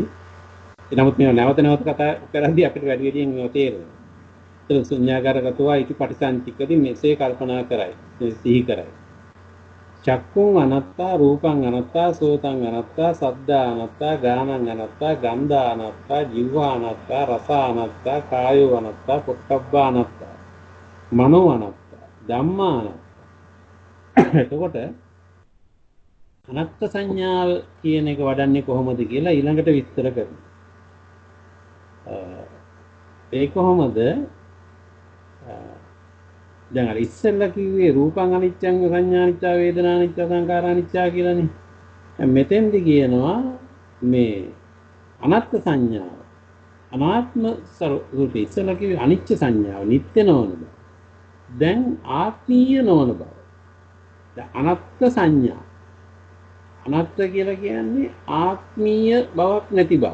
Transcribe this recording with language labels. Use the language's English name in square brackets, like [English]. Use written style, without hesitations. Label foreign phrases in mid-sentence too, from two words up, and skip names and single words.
[Sinhala] නමුත් මේව නැවත කතා කරද්දී අපිට වැඩි වැඩියෙන් මේව තේරෙනවා. ඒක [Pali] ශුඤ්ඤාගාරගතෝ ඉති පටිසංචික්කති [Sinhala] මෙසේ කල්පනා කරයි සිහි කරයි. [Pali] චක්කුං අනත්තා රූපං අනත්තා සෝතං අනත්තා සද්දා අනත්තා ගානං අනත්තා ගන්ධා අනත්තා ජීවා අනත්තා රස අනත්තා කායෝ අනත්තා පොට්ටබ්බා අනත්තා මනෝ අනත්තා ධම්මා අනත්තා. [Sinhala] එතකොට අනත්ත් සංඥාව කියන එක වඩන්නේ කොහොමද කියලා ඊළඟට විස්තර කරනවා. ඒ කොහොමද? දැන් අර ඉස්සෙල්ලා කිව්වේ [Pali] රූපං අනිච්චං සංඥා අනිච්චා වේදනා අනිච්චා සංඛාරා අනිච්චා [Sinhala] කියලානේ. මෙතෙන්දි කියනවා මේ අනත්ත් සංඥාව. අනාත්ම ස්වરૂපේ ඉස්සෙල්ලා කිව්වේ අනිච්ච සංඥාව, නිට්ටය නොවන බව. දැන් ආත්මීය නොවන බව. දැන් අනත්ත් සංඥා. අනත්ත් කියලා කියන්නේ ආත්මීය බවක් නැති බව.